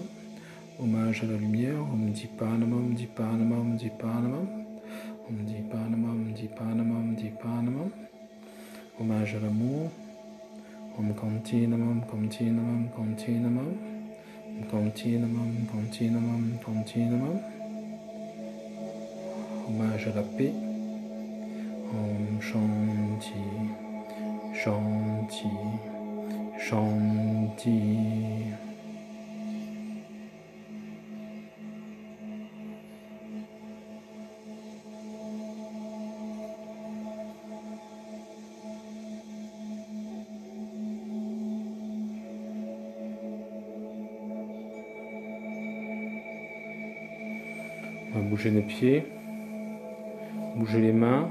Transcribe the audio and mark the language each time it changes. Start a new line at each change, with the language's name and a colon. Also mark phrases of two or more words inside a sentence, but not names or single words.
French: Hommage à la lumière,
Sanskrit: Om Dipanamam, Dipanamam, Dipanamam, Om Dipanamam, Dipanamam, Dipanamam.
French: Hommage à l'amour,
Sanskrit: Om Kanti Namam, Kanti Namam, Kanti Namam, Om Kanti Namam, Kanti Namam, Kanti Namam.
French: Hommage à la paix,
Sanskrit: Om Shanti. Shanti, Shanti.
French: On va bouger les pieds, bouger les mains.